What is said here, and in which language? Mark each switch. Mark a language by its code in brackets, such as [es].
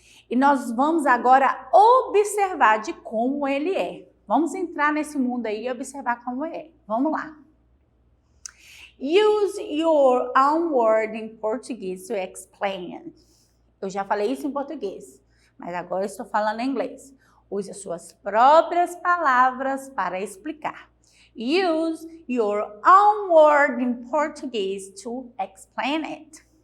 [pt] E nós vamos agora observar de como ele é. Vamos entrar nesse mundo aí e observar como é. Vamos lá. [en] Use your own word in Portuguese to explain it. [pt] Eu já falei isso em português, mas agora estou falando em inglês. Use as suas próprias palavras para explicar. [en] Use your own word in Portuguese to explain it.